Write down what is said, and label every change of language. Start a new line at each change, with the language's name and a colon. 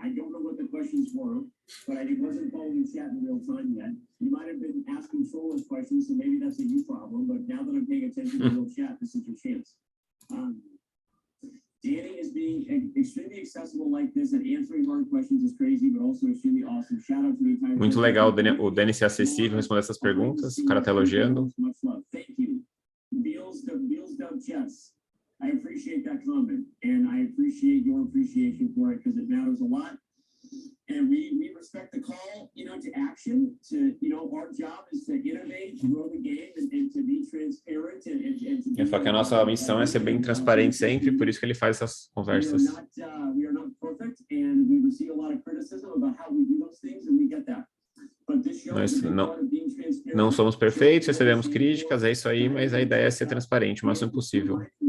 English: I don't know what the questions were, but I wasn't following chat in real time yet. You might have been asking trollless questions, so maybe that's a you problem, but now that I'm paying attention to real chat, this is your chance. Danny is being extremely accessible like this and answering hard questions is crazy, but also extremely awesome. Shout out to the entire.
Portuguese: Muito legal o Danny ser acessível, responder essas perguntas. O cara tá elogiando.
English: Thank you.
Portuguese: Beals Dub Chess.
English: I appreciate that comment, and I appreciate your appreciation for it because it matters a lot. And we respect the call, to action. Our job is to innovate, grow the game, and to be transparent.
Portuguese: Eu falo que a nossa missão é ser bem transparente sempre, por isso que ele faz essas conversas.
English: We are not perfect, and we receive a lot of criticism about how we do those things, and we get that.
Portuguese: Nós não somos perfeitos, recebemos críticas, é isso aí, mas a ideia é ser transparente o máximo possível.